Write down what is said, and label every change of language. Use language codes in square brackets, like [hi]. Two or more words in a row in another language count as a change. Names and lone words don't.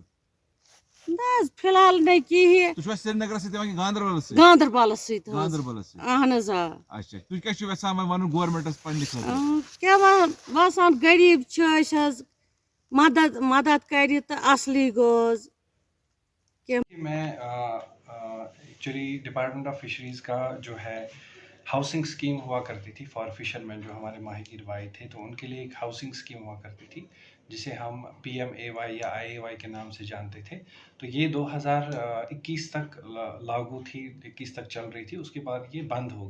[ks] نہ حظ فِلحال نہٕ کِہیٖنۍ تُہۍ چھِوا سرینگرَس سۭتۍ یِوان کِنہٕ گاندربَلَس سۭتۍ گاندربَلَس سۭتۍ حظ گاندربَلَس سۭتۍ اہن حظ آ اچھا تُہۍ کیٛاہ چھِو یژھان وۄنۍ وَنُن گورمٮ۪نٛٹَس پنٛنہِ خٲطرٕ کیٛاہ باسان غریٖب چھِ أسۍ حظ مدد کرِ تہٕ اَصلٕے گوٚژھ [ur] میں ایکچولی [en] department of fisheries [ur] کا جو ہے [en] housing scheme [ur] ہوا کرتی تھی [en] for fisher men [ur] جو ہمارے ماہی گیر بھائی تھے تو ان کے لیے ایک [en] housing scheme [ur] ہوا کرتی تھی جسے ہم PMAY یا IAY کے نام سے جانتے تھے تو یہ 2021 تک لاگو تھی 21 تک چل رہی تھی اس کے بعد یہ بند ہو